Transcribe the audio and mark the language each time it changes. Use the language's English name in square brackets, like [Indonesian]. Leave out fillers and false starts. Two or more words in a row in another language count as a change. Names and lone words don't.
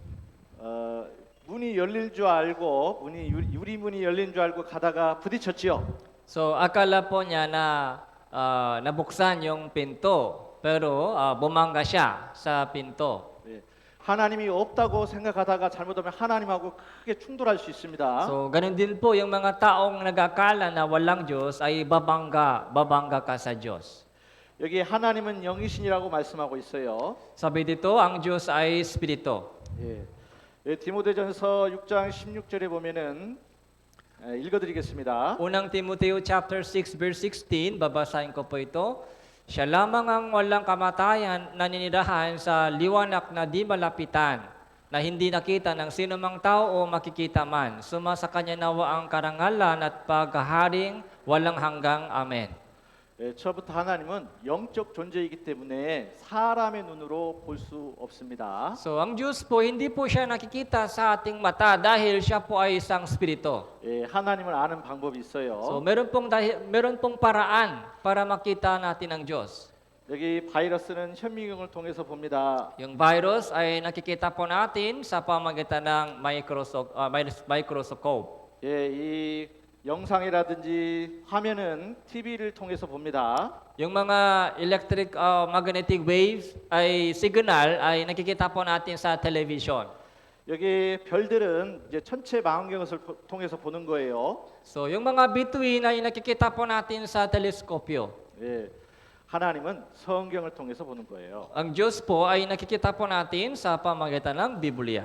[Korean] 문이 열릴 줄 알고 유리문이 열린 줄 알고 가다가 부딪혔지요. [Filipino] So, akala po niya na nabuksan yung pinto, pero bumangga siya sa pinto. [Korean] 예, 하나님이 없다고 생각하다가 잘못하면 하나님하고 크게 충돌할 수 있습니다. [Filipino] So, ganun din po yung mga taong nag-akala na walang Diyos ay babangga ka sa Diyos. [Korean] 여기 하나님은 영이신이라고 말씀하고 있어요. [Filipino] Sabi dito, ang Diyos ay Espiritu. [Korean] 예. 예, 디모데전서 6장 16절에 보면은 읽어드리겠습니다. [Filipino] Unang Timoteo [English] chapter 6 verse 16, [Filipino] babasahin ko po ito. Siya lamang ang walang kamatayan na ninirahan sa liwanag na di malapitan, na hindi nakita ng sino mang tao o makikita man. Sumasa kanya nawa ang karangalan at paghaharing walang hanggang. Amen. [Korean] 예, 처음부터 하나님은 영적 존재이기 때문에 사람의 눈으로 볼 수 없습니다. [Filipino] So, ang Diyos po, hindi po siya nakikita sa ating mata dahil siya po ay isang spirito. [Korean] 예, 하나님을 아는 방법이 [Filipino] So, [Korean] 있어요. [Filipino] meron pong paraan para makita natin ang Diyos. [Korean] 여기 바이러스는 현미경을 통해서 봅니다. [Filipino] Yung virus ay nakikita po natin sa pamagitan ng microscope. [Korean] 예, 이 영상이라든지 화면은 TV를 통해서 봅니다. [Filipino] Yung mga [English] electric magnetic waves [Filipino] ay signal ay nakikita po natin sa television. [Korean] 여기 별들은 이제 천체 망원경을 통해서 보는 거예요. [Filipino] So, yung mga bituin ay nakikita po natin sa teleskopyo. [Korean] 예, 하나님은 성경을 통해서 보는 거예요. [Filipino] Ang Diyos po ay nakikita po natin sa pamagitan ng Biblia.